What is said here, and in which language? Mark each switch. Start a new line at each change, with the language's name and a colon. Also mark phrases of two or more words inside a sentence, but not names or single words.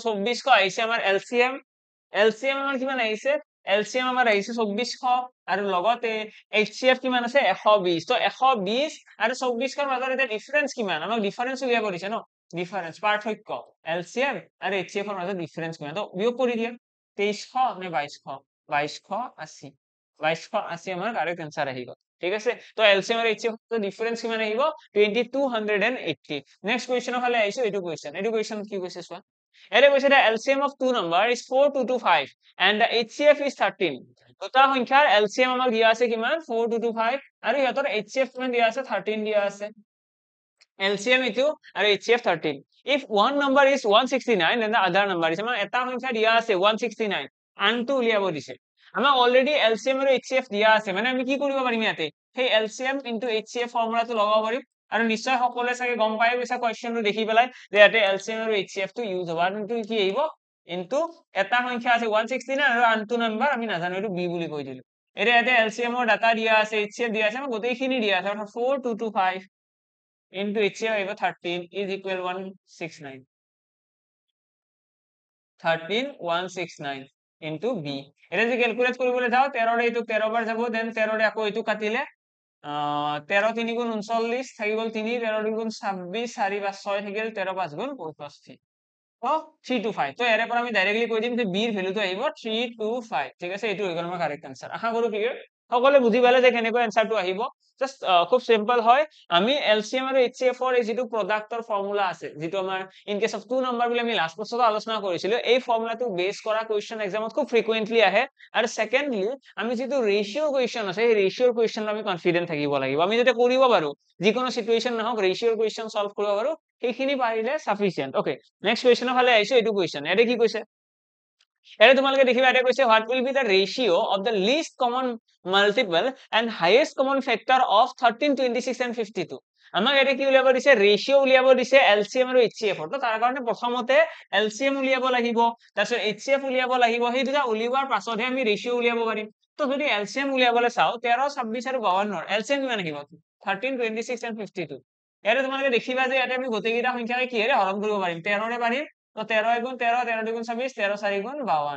Assamese: 24 আহিছে আমাৰ এলচিএম এলচিএম আমাৰ কিমান আহিছে এলচিএম আমাৰ আহিছে 2400 আৰু লগতে এইচচিএফ কিমান আছে 120 তো 120 আৰু 24 ৰ মাজত এটা ডিফাৰেন্স কিমান আমাক ডিফাৰেন্স উলিয়াব দিছে ন ডিফাৰেন্স পাৰ্থক্য এলচিএম আৰু এইচচিএফ ৰ মাজত ডিফাৰেন্স কিমান তো বিয়োগ কৰি দিয়া 2300 নে 2200 2280 2280 আমাৰ
English: correct answer
Assamese: আহি গ'ল ঠিক আছে তো এলচিএম আৰু এইচচিএফ ৰ ডিফাৰেন্স কিমান আহিব 2280
English: next questionৰ
Assamese: ফালে আহিছো এইটো কুৱেশ্যন কি কৈছে চোৱা এৰে কৈছে
English: the LCM of two number is 4225 and the HCF is 13
Assamese: দুটা সংখ্যাৰ LCM আমাক দিয়া আছে কিমান 4225 আৰু ইহঁতৰ HCF কিমান দিয়া আছে 13 দিয়া আছে LCM ইটো আৰু HCF 13
English: if one number is 169 then the other number is
Assamese: আমাক এটা সংখ্যা দিয়া আছে 169 আনটো উলিয়াব দিছে আমাক অলৰেডি LCM আৰু HCF দিয়া আছে মানে আমি কি কৰিব পাৰিম ইয়াতে সেই
English: LCM into HCF
Assamese: ফৰ্মুলাটো লগাব পাৰিম আৰু নিশ্চয় সকলোৱে চাগে গম পাই গৈছে কোৱেশ্চনটো দেখি পেলাই যে ইয়াতে LCM আৰু HCF টো ইউজ হ'ব আৰু কি আহিব ইনটু এটা সংখ্যা আছে 169 আৰু আনটো নাম্বাৰ আমি নাজানো এইটো b বুলি কৈ দিলো এতিয়া ইয়াতে LCM ৰ ডাটা দিয়া আছে HCF দিয়া আছে গোটেইখিনি দিয়া আছে অৰ্থাৎ 4225
English: into HCF
Assamese: আহিব 13
English: is equal
Assamese: 169 13169 into b এটা যদি ক্যালকুলেট কৰিবলৈ যাও 13 ৰে এইটো 13 বাৰ যাব দেন 13 ৰে আকৌ এইটো কাটিলে 13 3 গুণ 39 থাকি গ'ল 3 13 2 গুণ 26 4 5 6 থাকি গ'ল 13 5 গুণ 65 তো 325 তো ইয়াৰে পৰা আমি ডাইৰেক্টলি কৈ দিম যে b ৰ ভ্যালুটো আহিব 325 ঠিক আছে এইটো হৈ গ'ল আমাৰ
English: correct answer
Assamese: আশা কৰো ক্লিয়াৰ সকলোৱে বুজি পালে যে কেনেকৈ আনসাৰটো আহিব জাস্ট খুব সিম্পল হয় আমি LCM আৰু HCF ৰ এই যেটো
English: productৰ formula
Assamese: আছে যেটো আমাৰ
English: in case of two number
Assamese: বুলি আমি লাষ্ট বছৰত আলোচনা কৰিছিলো এই ফৰ্মুলাটো বেস কৰা কোৱেশ্চন এক্সামত খুব ফ্ৰিকুৱেন্টলি আহে আৰু সেকেন্ডলি আমি যেটো
English: ratio question
Assamese: আছে এই
English: ratioৰ question
Assamese: আমি কনফিডেন্ট থাকিব লাগিব আমি যাতে কৰিব পাৰো যিকোনো সিচুৱেচন নহওক
English: ratioৰ question
Assamese: সলভ কৰিব পাৰো সেইখিনি পাৰিলে
English: sufficient okay next questionৰ
Assamese: ফালে আহিছো এইটো কোৱেশ্চন এতে কি কৈছে এৰে তোমালোকে দেখিবা এতে কৈছে
English: what will be the ratio of the least common multiple and highest common factor of 13 26 and 52
Assamese: আমাক এতে কি উলিয়াব দিছে ৰেশিও উলিয়াব দিছে LCM আৰু HCF তো তাৰ কাৰণে প্ৰথমতে LCM উলিয়াব লাগিব তাৰপিছত HCF উলিয়াব লাগিব সেই দুটা উলিওৱাৰ পাছতহে আমি ৰেশিও উলিয়াব পাৰিম তো যদি LCM উলিয়াবলৈ চাও 13 26 আৰু 52 LCM কিমান আহিব 13 26 and 52 এৰে তোমালোকে দেখিবা যে ইয়াতে আমি গোটেইকেইটা সংখ্যাকে কিহেৰে হৰণ কৰিব পাৰিম 13 ৰে পাৰিম তো 13 গুণ 13 13 2 গুণ 26 13 4 গুণ 52